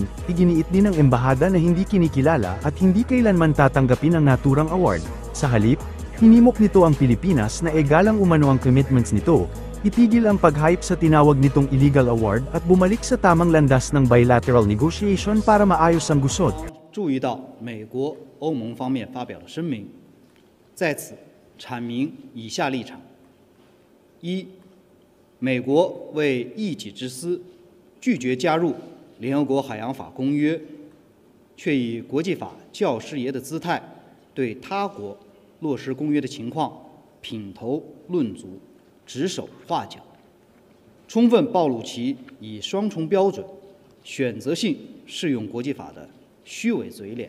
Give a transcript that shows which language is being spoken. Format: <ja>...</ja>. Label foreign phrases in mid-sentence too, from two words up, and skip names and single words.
<tl>Iginiit din ng embahada na hindi kinikilala at hindi kailanman tatanggapin ang naturang award. Sa halip, hinimok nito ang Pilipinas na egalang umano ang commitments nito, itigil ang pag-hype sa tinawag nitong</tl> <en>illegal award</en> <tl>at bumalik sa tamang landas ng</tl> <en>bilateral negotiation</en> <tl>para maayos ang gusot.</tl> <zh>注意到美国、欧盟方面发表了声明，在此阐明以下立场：一，美国为一己之私，拒绝加入联合国海洋法公约，却以国际法教师爷的姿态对他国落实公约的情况品头论足、指手画脚，充分暴露其以双重标准、选择性适用国际法的虚伪嘴脸。</zh>